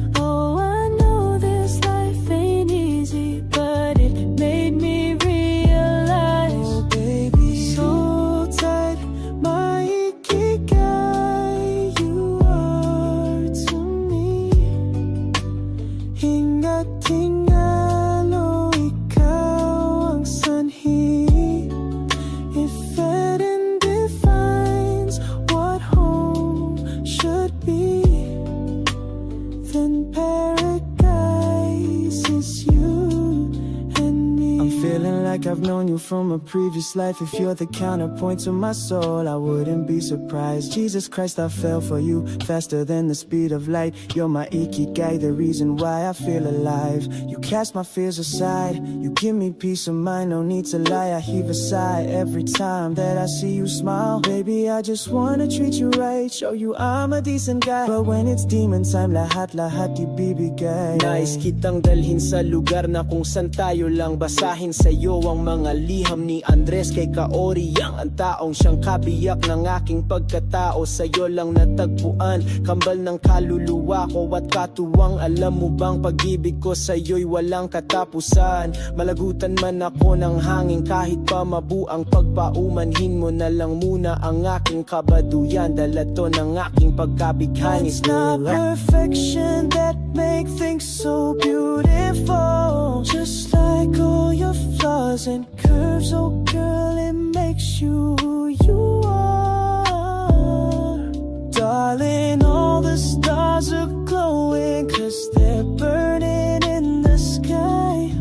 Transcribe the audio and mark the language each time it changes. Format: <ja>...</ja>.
<en>oh, I know this life ain't easy, but it made me realize. Oh baby, so tight, my ikigai, you are to me.</en> <tl>Hingat hingalo, ikaw ang sanhi.</tl> <en>If Eden defines what home should be, then paradise is you and me. I'm feeling like I've known you from a previous life. If you're the counterpoint to my soul, I wouldn't be surprised. Jesus Christ, I fell for you faster than the speed of light. You're my ikigai, the reason why I feel alive. You cast my fears aside, you give me peace of mind. No need to lie, I heave a sigh every time that I see you smile. Baby, I just wanna treat you right, show you I'm a decent guy. But when it's demon time,</en> <tl>lahat ibibigay. Nais kitang dalhin sa lugar na kung saan tayo lang basahin sa'yo ang mga liham ni Andres kay Kaori. Yang ang taong siyang kabiyak ng aking pagkatao, sa'yo lang natagpuan, kambal ng kaluluwa ko at katuwang. Alam mo bang pag-ibig ko sa'yo'y walang katapusan. Malagutan man ako ng hangin kahit pa mabuang pagpaumanhin mo na lang muna ang aking kabaduyan. Dala to ng aking pagkabighani.</tl> <en>It's not perfection that make things so beautiful. Just like all your flaws and curves, oh girl, it makes you who you are. Darling, all the stars are glowing 'cause they're burning in the sky.</en>